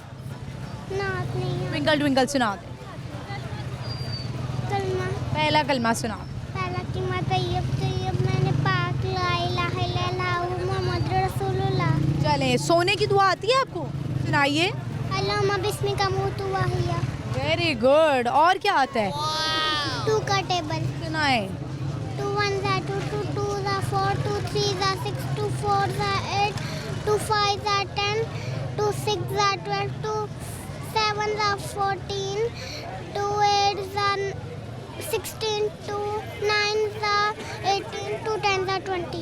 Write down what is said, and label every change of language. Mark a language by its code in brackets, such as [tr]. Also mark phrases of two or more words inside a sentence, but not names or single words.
[hi] नात नहीं। ट्विंकल ट्विंकल सुना दें। कलमा। पहला कलमा सुना। पहला कलमा तैयब तैयब मैंने पाक [ar] لا إله إلا الله محمد رسول الله. [hi] चले, सोने की दुआ आती है आपको? सुनाइए। [ar] اللهم باسمك أموت وأحيا. [en] very good. [hi] और क्या आता है? 2 का टेबल सुनाए। [en] 2 1 are 2 2 2 are 4 2 3 are 6 2 4 are 8 2 5 are 10 2 6 are 12 2 7 are 14 2 8 are 16 2 9 are 18 2 10 are 20।